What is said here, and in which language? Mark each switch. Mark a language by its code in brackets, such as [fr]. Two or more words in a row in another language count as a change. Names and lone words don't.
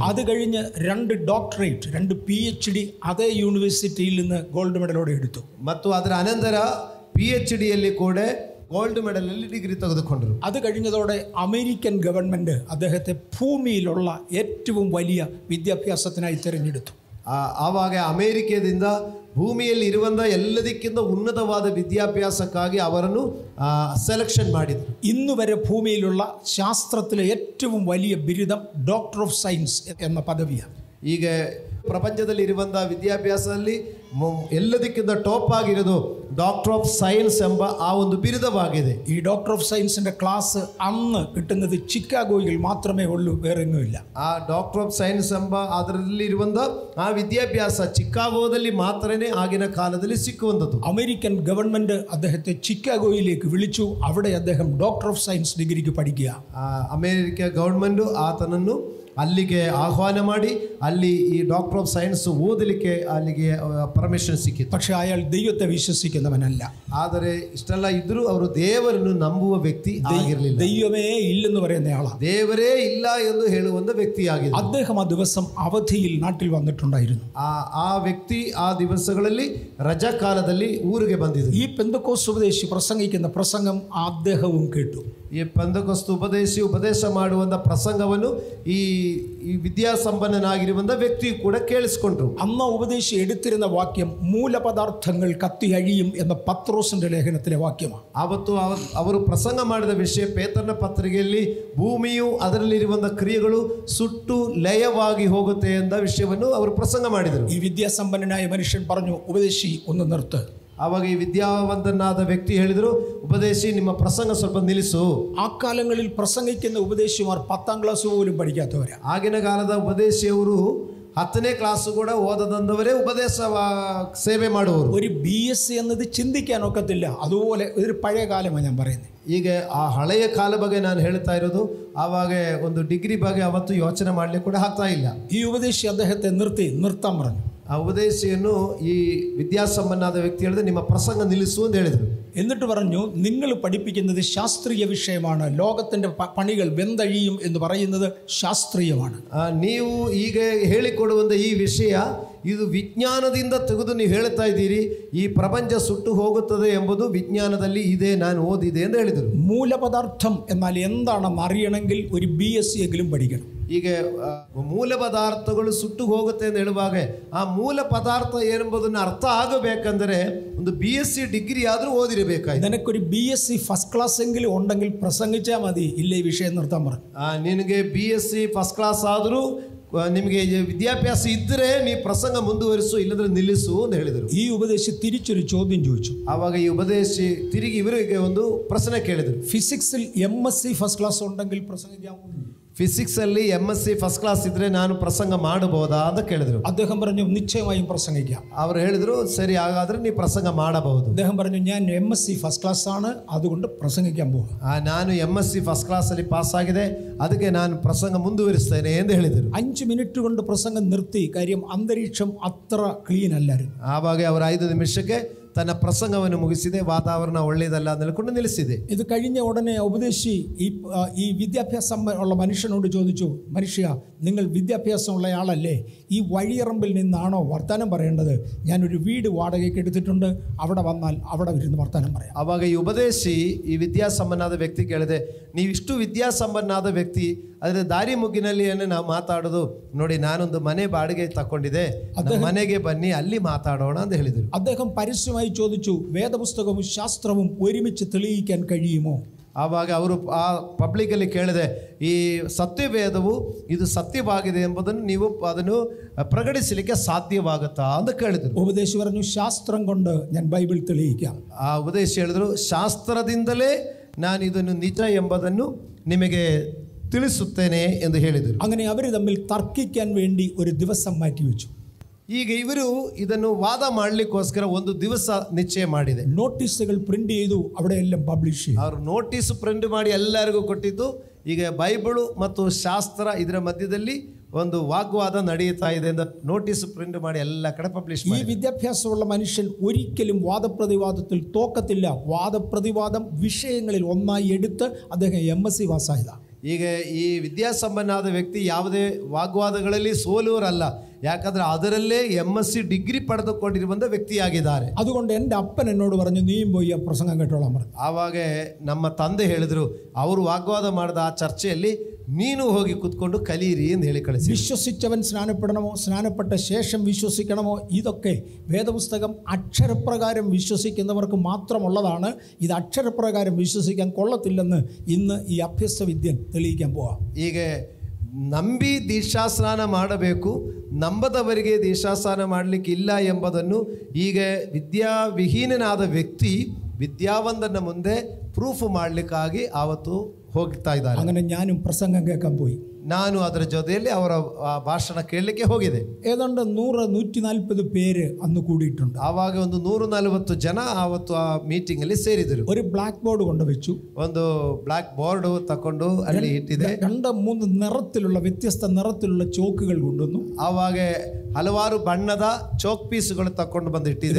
[ml] ಅದು കഴിഞ്ഞ് 2 ഡോക്ടറേറ്റ് 2 PhD അതേ യൂണിവേഴ്സിറ്റിയിൽ നിന്ന് [en] gold medal [ml] എടുത്തു. [kn] ಮತ್ತು ಅದರ ಅನಂತರ PhD ಯಲ್ಲಿ ಕೂಡ [en] gold medal degree [kn] ತೆಗೆದುಕೊಂಡರು. [ml] അത് കഴിഞ്ഞതോടെ അമേരിക്കൻ ഗവൺമെന്റ് അദ്ദേഹത്തെ ഭൂമിയിലുള്ള ഏറ്റവും വലിയ വിദ്യാഭ്യാസത്തിനായി തിരഞ്ഞെടുത്തു. [kn] ಆವಾಗ ಅಮೆರಿಕದಿಂದ ಭೂಮಿಯಲ್ಲಿ ಇರುವಂಥ ಎಲ್ಲದಕ್ಕಿಂತ ಉನ್ನತವಾದ ವಿದ್ಯಾಭ್ಯಾಸಕ್ಕಾಗಿ ಅವರನ್ನು ಸೆಲೆಕ್ಷನ್ ಮಾಡಿದರು. [ml] ഇന്നു വരെ ഭൂമിയിലുള്ള ശാസ്ത്രത്തിലെ ഏറ്റവും വലിയ ബിരുദം [en] Doctor of Science [ml] എന്ന പദവിയാണ്. [kn] ಈಗ ಪ್ರಪಂಚದಲ್ಲಿ ಇರುವಂತಹ ವಿದ್ಯಾಭ್ಯಾಸದಲ್ಲಿ ಎಲ್ಲದಕ್ಕಿಂತ ಟಾಪ್ ಆಗಿರೋದು [en] Doctor of Science [kn] ಎಂಬ ಆ ಒಂದು ಬಿರುದವಾಗಿದೆ. [ml] ഈ [en] Doctor of Science [ml] ക്ലാസ് അന്ന് കിട്ടുന്നത് ചിക്കാഗോയിൽ മാത്രമേ ഉള്ളൂ, വേറെ എങ്ങുമില്ല. [kn] ಆ [en] Doctor of Science [kn] ಎಂಬ ಅದರಲ್ಲಿ ಇರುವಂತ ಆ ವಿದ್ಯಾಭ್ಯಾಸ ಚಿಕಾಗೋದಲ್ಲಿ ಮಾತ್ರನೇ ಆಗಿನ ಕಾಲದಲ್ಲಿ ಸಿಕ್ಕುವಂಥದ್ದು. [ml] അമേരിക്കൻ ഗവൺമെന്റ് അദ്ദേഹത്തെ ചിക്കാഗോയിലേക്ക് വിളിച്ചു. അവിടെ അദ്ദേഹം [en] Doctor of Science degree [ml] പഠിക്കുക. [kn] ಅಮೆರಿಕ ಗವರ್ಮೆಂಟ್ ಆತನನ್ನು ಅಲ್ಲಿಗೆ ಆಹ್ವಾನ ಮಾಡಿ ಅಲ್ಲಿ ಈ [en] Doctor of Science [kn] ಓದಲಿಕ್ಕೆ ಅಲ್ಲಿಗೆ ಪರ್ಮಿಷನ್ ಸಿಕ್ಕಿತ್ತು. [ml] പക്ഷേ അയാൾ ദൈവത്തെ വിശ്വസിക്കുന്നവനല്ല. [kn] ಆದರೆ ಇಷ್ಟೆಲ್ಲ ಇದ್ರೂ ಅವರು ದೇವರನ್ನು ನಂಬುವ ವ್ಯಕ್ತಿ ಆಗಿರಲಿಲ್ಲ. [ml] ദൈവമേ ഇല്ലെന്ന് പറയുന്നയാളാണ്. [kn] ದೇವರೇ ಇಲ್ಲ ಎಂದು ಹೇಳುವಂತ ವ್ಯಕ್ತಿಯಾಗಿದೆ. [ml] അദ്ദേഹം ആ ദിവസം അവധിയിൽ നാട്ടിൽ വന്നിട്ടുണ്ടായിരുന്നു. [kn] ಆ ವ್ಯಕ್ತಿ ಆ ದಿವಸಗಳಲ್ಲಿ ರಜಾ ಕಾಲದಲ್ಲಿ ಊರಿಗೆ ಬಂದಿದ್ದರು. [ml] ഈ പെന്തക്കോസ്ത് ഉപദേശി പ്രസംഗിക്കുന്ന പ്രസംഗം അദ്ദേഹവും കേട്ടു. [kn] ಈ ಪೆಂತೆಕೋಸ್ತ್ ಉಪದೇಶಿ ಉಪದೇಶ ಮಾಡುವಂತ ಪ್ರಸಂಗವನ್ನು ಈ ವಿದ್ಯಾಸಂಪನ್ನನಾಗಿರುವಂತ ವ್ಯಕ್ತಿ ಕೂಡ ಕೇಳಿಸಿಕೊಂಡ್ರು. [ml] അന്ന് ഉപദേശി എടുത്തിരുന്ന വാക്യം മൂലപദാർത്ഥങ്ങൾ കത്തി അഴിയും എന്ന പത്രോസിന്റെ ലേഖനത്തിലെ വാക്യമാണ്. [kn] ಅವತ್ತು ಅವರು ಪ್ರಸಂಗ ಮಾಡಿದ ವಿಷಯ ಪೇತ್ರನ ಪತ್ರಿಕೆಯಲ್ಲಿ ಭೂಮಿಯು ಅದರಲ್ಲಿರುವಂತ ಕ್ರಿಯೆಗಳು ಸುಟ್ಟು ಲಯವಾಗಿ ಹೋಗುತ್ತೆ ಎಂದ ವಿಷಯವನ್ನು ಅವರು ಪ್ರಸಂಗ ಮಾಡಿದರು. [ml] ഈ വിദ്യാസമ്പന്നനായ മനുഷ്യൻ പറഞ്ഞു, ഉപദേശി ഒന്ന് നിർത്ത്. [kn] ಆವಾಗ ಈ ವಿದ್ಯಾವಂತನಾದ ವ್ಯಕ್ತಿ ಹೇಳಿದರು, ಉಪದೇಶಿ ನಿಮ್ಮ ಪ್ರಸಂಗ ಸ್ವಲ್ಪ ನಿಲ್ಲಿಸು. [ml] ആ കാലങ്ങളിൽ പ്രസംഗിക്കുന്ന ഉപദേശിമാർ 10ാം ക്ലാസ് പോലും പഠിക്കാത്തവരാ. [kn] ಆಗಿನ ಕಾಲದ ಉಪದೇಶಿಯವರು 10ನೇ ಕ್ಲಾಸ್ ಕೂಡ ಓದದಂದವರೇ ಉಪದೇಶ ಸೇವೆ ಮಾಡುವವರು. [ml] ഒരു BSc എന്നത് ചിന്തിക്കാൻ ഒക്കത്തില്ല. അതുപോലെ ഒരു പഴയ കാലമാണ് ഞാൻ പറയുന്നത്. [kn] ಈಗ ಆ ಹಳೆಯ ಕಾಲ ಬಗ್ಗೆ ನಾನು ಹೇಳ್ತಾ ಇರೋದು. ಆವಾಗ ಒಂದು ಡಿಗ್ರಿ ಬಗ್ಗೆ ಅವತ್ತು ಯೋಚನೆ ಮಾಡಲಿಕ್ಕೆ ಕೂಡ ಆಗ್ತಾ ಇಲ್ಲ. [ml] ഈ ഉപദേശി അദ്ദേഹത്തെ നിർത്താൻ പറഞ്ഞു. [kn] ಆ ಉಪದೇಶಿಯನ್ನು ಈ ವಿದ್ಯಾಸಂಪನ್ನಾದ ವ್ಯಕ್ತಿ ಹೇಳಿದ್ರೆ ನಿಮ್ಮ ಪ್ರಸಂಗ ನಿಲ್ಲಿಸು ಅಂತ ಹೇಳಿದರು. [ml] എന്നിട്ട് പറഞ്ഞു, നിങ്ങൾ പഠിപ്പിക്കുന്നത് ശാസ്ത്രീയ വിഷയമാണ്. ലോകത്തിന്റെ പണികൾ വെന്തഴിയും എന്ന് പറയുന്നത് ശാസ്ത്രീയമാണ്. [kn] ನೀವು ಈಗ ಹೇಳಿಕೊಡುವಂಥ ಈ ವಿಷಯ ಇದು ವಿಜ್ಞಾನದಿಂದ ತೆಗೆದು ನೀವು ಹೇಳ್ತಾ ಇದ್ದೀರಿ. ಈ ಪ್ರಪಂಚ ಸುಟ್ಟು ಹೋಗುತ್ತದೆ ಎಂಬುದು ವಿಜ್ಞಾನದಲ್ಲಿ ಇದೆ, ನಾನು ಓದಿದೆ ಎಂದು ಹೇಳಿದರು. [ml] മൂലപദാർത്ഥം എന്നാൽ എന്താണെന്ന് അറിയണമെങ്കിൽ ഒരു BSc എങ്കിലും പഠിക്കണം. [kn] ಈಗ ಮೂಲ ಪದಾರ್ಥಗಳು ಸುಟ್ಟು ಹೋಗುತ್ತೆ ಅಂತ ಹೇಳುವಾಗ ಆ ಮೂಲ ಪದಾರ್ಥ ಏನೆಂಬುದನ್ನು ಅರ್ಥ ಆಗಬೇಕಂದ್ರೆ ಒಂದು BSc ಡಿಗ್ರಿ ಆದರೂ ಓದಿರಬೇಕಾಯ್ತು. [ml] നിനക്കൊരു [en] BSc first class [ml] എങ്കിലും ഉണ്ടെങ്കിൽ പ്രസംഗിച്ചാൽ മതി, ഇല്ലേ വിഷയം നിർത്താൻ പറഞ്ഞു. [kn] ನಿನಗೆ [en] BSc first class [kn] ಆದರೂ ನಿಮಗೆ ವಿದ್ಯಾಭ್ಯಾಸ ಇದ್ದರೆ ನೀ ಪ್ರಸಂಗ ಮುಂದುವರಿಸು, ಇಲ್ಲದ್ರೆ ನಿಲ್ಲಿಸು ಅಂತ ಹೇಳಿದರು. [ml] ഈ ഉപദേശി തിരിച്ചൊരു ചോദ്യം ചോദിച്ചു. [kn] ಆವಾಗ ಈ ಉಪದೇಶಿ ತಿರುಗಿ ಇವರಿಗೆ ಒಂದು ಪ್ರಶ್ನೆ ಕೇಳಿದರು. [ml] ഫിസിക്സിൽ [en] MSc first class [ml] ഉണ്ടെങ്കിൽ പ്രസംഗിക്കാമോ? [kn] ಫಿಸಿಕ್ಸ್ ಅಲ್ಲಿ [en] MSc first class [kn] ಇದ್ರೆ ನಾನು ಪ್ರಸಂಗ ಮಾಡಬಹುದಾ ಅಂತ ಕೇಳಿದ್ರು. [ml] അദ്ദേഹം പറഞ്ഞു നിശ്ചയമായും പ്രസംഗിക്കാം. [kn] ಅವರು ಹೇಳಿದ್ರು ಸರಿ, ಹಾಗಾದ್ರೆ ನೀ ಪ್ರಸಂಗ ಮಾಡಬಹುದು. [ml] അദ്ദേഹം പറഞ്ഞു ഞാൻ [en] MSc first class [ml] ആണ്, അതുകൊണ്ട് പ്രസംഗിക്കാൻ പോകും. [kn] ನಾನು [en] MSc first class [kn] ಅಲ್ಲಿ ಪಾಸ್ ಆಗಿದೆ, ಅದಕ್ಕೆ ನಾನು ಪ್ರಸಂಗ ಮುಂದುವರಿಸ್ತೇನೆ ಎಂದು ಹೇಳಿದರು. [ml] 5 മിനിറ്റ് കൊണ്ട് പ്രസംഗം നിർത്തി. കാര്യം അന്തരീക്ഷം അത്ര ക്ലീൻ അല്ലായിരുന്നു. [kn] ಆವಾಗ ಅವರು 5 ನಿಮಿಷಕ್ಕೆ ತನ್ನ ಪ್ರಸಂಗವನ್ನು ಮುಗಿಸಿದೆ. ವಾತಾವರಣ ಒಳ್ಳೆಯದಲ್ಲ ಅಂದ್ಕೊಂಡು ನಿಲ್ಲಿಸಿದೆ. [ml] ഇത് കഴിഞ്ഞ ഉടനെ ഉപദേശി ഈ വിദ്യാഭ്യാസം ഉള്ള മനുഷ്യനോട് ചോദിച്ചു, മനുഷ്യ, നിങ്ങൾ വിദ്യാഭ്യാസമുള്ളയാളല്ലേ, ഈ വഴിയറമ്പിൽ നിന്നാണോ വർത്തമാനം പറയേണ്ടത്? ഞാനൊരു വീട് വാടകയ്ക്ക് എടുത്തിട്ടുണ്ട്, അവിടെ വന്നാൽ അവിടെ ഇരുന്ന് വർത്തമാനം പറയാം. [kn] ಆವಾಗ ಈ ಉಪದೇಶಿ ಈ ವಿದ್ಯಾಸಂಪನ್ನಾದ ವ್ಯಕ್ತಿ ಕೇಳಿದೆ, ನೀವಿಷ್ಟು ವಿದ್ಯಾಸಂಪನ್ನಾದ ವ್ಯಕ್ತಿ, ಆದರೆ ದಾರಿ ಮುಗ್ಗಿನಲ್ಲಿ ನಾವು ಮಾತಾಡೋದು ನೋಡಿ, ನಾನೊಂದು ಮನೆ ಬಾಡಿಗೆ ತಗೊಂಡಿದೆ, ಮನೆಗೆ ಬನ್ನಿ, ಅಲ್ಲಿ ಮಾತಾಡೋಣ ಅಂತ ಹೇಳಿದರು. [ml] അദ്ദേഹം പരസ്യമായി ചോദിച്ചു, വേദപുസ്തകവും ശാസ്ത്രവും ഒരുമിച്ച് തെളിയിക്കാൻ കഴിയുമോ? [kn] ಆವಾಗ ಅವರು ಆ ಪಬ್ಲಿಕಲ್ಲಿ ಕೇಳಿದೆ, ಈ ಸತ್ಯವೇದವು ಇದು ಸತ್ಯವಾಗಿದೆ ಎಂಬುದನ್ನು ನೀವು ಅದನ್ನು ಪ್ರಕಟಿಸಲಿಕ್ಕೆ ಸಾಧ್ಯವಾಗುತ್ತಾ ಅಂತ ಕೇಳಿದರು. [ml] ഉപദേശി പറഞ്ഞു, ശാസ്ത്രം കൊണ്ട് ഞാൻ ബൈബിൾ തെളിയിക്കാം. [kn] ಆ ಉಪದೇಶಿ ಹೇಳಿದ್ರು, ಶಾಸ್ತ್ರದಿಂದಲೇ ನಾನು ಇದನ್ನು ನಿಜ ಎಂಬುದನ್ನು ನಿಮಗೆ ತಿಳಿಸುತ್ತೇನೆ ಎಂದು ಹೇಳಿದರು. [ml] അങ്ങനെ അവർ തമ്മിൽ തർക്കിക്കാൻ വേണ്ടി ഒരു ദിവസം മാറ്റിവെച്ചു. [kn] ಈಗ ಇವರು ಇದನ್ನು ವಾದ ಮಾಡಲಿಕ್ಕೋಸ್ಕರ ಒಂದು ದಿವಸ ನಿಶ್ಚಯ ಮಾಡಿದೆ. [en] notices print [ml] ചെയ്തു, അവിടെ എല്ലാം പബ്ലിഷ് ചെയ്തു. [kn] ಅವರು [en] notice print [kn] ಮಾಡಿ ಎಲ್ಲರಿಗೂ ಕೊಟ್ಟಿದ್ದು. ಈಗ ಬೈಬಲ್ ಮತ್ತು ಶಾಸ್ತ್ರ ಇದರ ಮಧ್ಯದಲ್ಲಿ ಒಂದು ವಾಗ್ವಾದ ನಡೆಯುತ್ತಾ ಇದೆ ಅಂತ [en] notice print [kn] ಮಾಡಿ ಎಲ್ಲ ಕಡೆ ಪಬ್ಲಿಷ್ ಮಾಡಿ. [ml] ഈ വിദ്യാഭ്യാസമുള്ള മനുഷ്യൻ ഒരിക്കലും വാദപ്രതിവാദത്തിൽ തോക്കത്തില്ല. വാദപ്രതിവാദം വിഷയങ്ങളിൽ ഒന്നായി എടുത്ത് അദ്ദേഹം MSc പാസ്സായതാണ്. [kn] ಈಗ ಈ ವಿದ್ಯಾಸಂಪನ್ನಾದ ವ್ಯಕ್ತಿ ಯಾವುದೇ ವಾಗ್ವಾದಗಳಲ್ಲಿ ಸೋಲುವರಲ್ಲ, ಯಾಕಂದ್ರೆ ಅದರಲ್ಲೇ MSc ಡಿಗ್ರಿ ಪಡೆದುಕೊಂಡಿರುವಂಥ ವ್ಯಕ್ತಿಯಾಗಿದ್ದಾರೆ. [ml] അതുകൊണ്ട് എൻ്റെ അപ്പൻ എന്നോട് പറഞ്ഞു, നീയും പോയി ആ പ്രസംഗം കേട്ടോളാൻ പറഞ്ഞു. [kn] ಆವಾಗ ನಮ್ಮ ತಂದೆ ಹೇಳಿದ್ರು, ಅವರು ವಾಗ್ವಾದ ಮಾಡಿದ ಆ ಚರ್ಚೆಯಲ್ಲಿ ನೀನು ಹೋಗಿ ಕೂತ್ಕೊಂಡು ಕಲೀರಿ ಎಂದು ಹೇಳಿ ಕಳಿಸಿ. [ml] വിശ്വസിച്ചവൻ സ്നാനപ്പെടണമോ, സ്നാനപ്പെട്ട ശേഷം വിശ്വസിക്കണമോ, ഇതൊക്കെ വേദപുസ്തകം അക്ഷരപ്രകാരം വിശ്വസിക്കുന്നവർക്ക് മാത്രമുള്ളതാണ്. ഇത് അക്ഷരപ്രകാരം വിശ്വസിക്കാൻ കൊള്ളത്തില്ലെന്ന് ഇന്ന് ഈ അഭ്യസ്ത വിദ്യൻ തെളിയിക്കാൻ പോവാം. [kn] ಈಗ ನಂಬಿ ದೀಕ್ಷಾಸ್ನಾನ ಮಾಡಬೇಕು, ನಂಬದವರಿಗೆ ದೀಕ್ಷಾಸ್ನಾನ ಮಾಡಲಿಕ್ಕೆ ಇಲ್ಲ ಎಂಬುದನ್ನು ಈಗ ವಿದ್ಯಾವಿಹೀನನಾದ ವ್ಯಕ್ತಿ ವಿದ್ಯಾವಂತನ ಮುಂದೆ ಪ್ರೂಫ್ ಮಾಡಲಿಕ್ಕಾಗಿ ಆವತ್ತು ಹೋಗ್ತಾ ಇದ್ದಾರೆ. [ml] അങ്ങനെ ഞാനും പ്രസംഗം കേൾക്കാൻ പോയി. [kn] ನಾನು ಅದರ ಜೊತೆಯಲ್ಲಿ ಅವರ ಭಾಷಣ ಕೇಳಲಿಕ್ಕೆ ಹೋಗಿದೆ. [ml] ഏതാണ്ട് 100-140 പേര് അന്ന് കൂടിയിട്ടുണ്ട്. [kn] ಆವಾಗ ಒಂದು 140 ಜನ ಆವತ್ತು ಆ ಮೀಟಿಂಗ್ ಅಲ್ಲಿ ಸೇರಿದರು. [ml] ഒരു [en] black board [ml] കൊണ്ടുവച്ചു. [kn] ಒಂದು [en] black board [kn] ತಕೊಂಡು ಅಲ್ಲಿ ಇಟ್ಟಿದೆ. [ml] 2-3 നിറത്തിലുള്ള വ്യത്യസ്ത നിറത്തിലുള്ള ചോക്കുകൾ കൊണ്ടുവന്നു. [kn] ಆವಾಗ ಹಲವಾರು ಬಣ್ಣದ [en] chalk pieces [kn] ತಕೊಂಡು ಬಂದು ಇಟ್ಟಿದೆ.